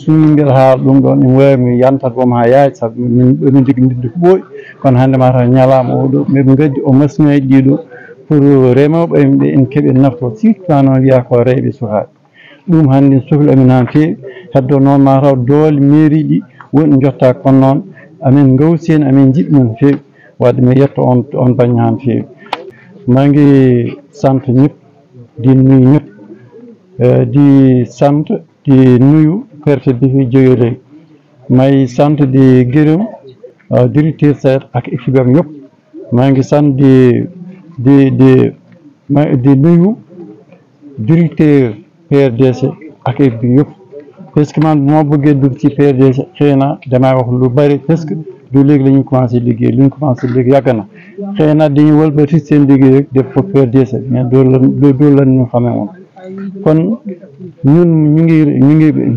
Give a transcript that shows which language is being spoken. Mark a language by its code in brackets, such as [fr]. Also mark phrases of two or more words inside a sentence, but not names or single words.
[ff] sumi beeɗa haala ɗum ɗon ene wawi mi yantat boom ha yaaji saabu min liggodidde ko ɓooyi kono hannde mataw ñalama oɗo miɓe gaddi o machine aji ɗiɗo pour remoɓe ɓe en keeɓe nafto surtout noon wiya ko rewɓe sukaɓe ɗum hannde sohli amin ha feewi heddo noon mataw doole mairie ɗi woni jotta kono noon amin gawsi hen amin jiɗɗi ɗum feewi wadde mi yetto on baŋnge ha feewi [wo] mangi sant ñëpp di nuyu ñëpp di sant di nuyu préfet bi fi jóge léegi may sant di gërëm directeur SAED ak équipe am yëpp maa ngi sant di nuyu directeur PRDC ak équipe bi yëpp [fr] parce que [wo] man bu ma bëggee dugg ci PRDC xëy na damay wax lu bari [fr] parce que [wo] du léegi la ñu commencé liggéey li ñu commencé liggéey yàgg na xëy na dañuy wëlbati seen liggéey rek def ko PRDC mais doo lan ñu xamee woon kon ñun ñu ngi